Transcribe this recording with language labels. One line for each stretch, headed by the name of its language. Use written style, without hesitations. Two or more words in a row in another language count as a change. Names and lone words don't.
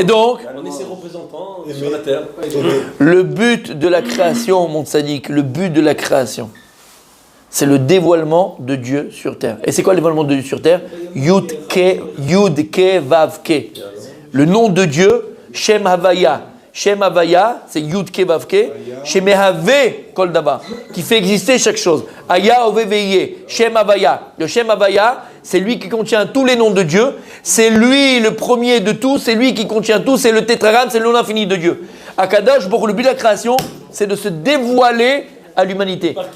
French: Et donc? On est ses représentants sur la terre. Le but de la création, mon tzaddik, le but de la création, c'est le dévoilement de Dieu sur terre. Et c'est quoi le dévoilement de Dieu sur terre?
Hebrew: יו"ד ק"י וא"ו ק"י.
French: Le nom de Dieu,
Hebrew: שם הויה. שם הויה, c'est יו"ד ק"י וא"ו ק"י. שמהוה כל דבר,
French: qui fait exister chaque chose.
Hebrew: היה הוה ויהיה. שם הויה. Le שם הויה,
French: c'est lui qui contient tous les noms de Dieu. C'est lui le premier de tous. C'est lui qui contient tout. C'est le tétragramme, c'est le nom infini de Dieu. Akadosh, pour le but de la création, c'est de se dévoiler à l'humanité.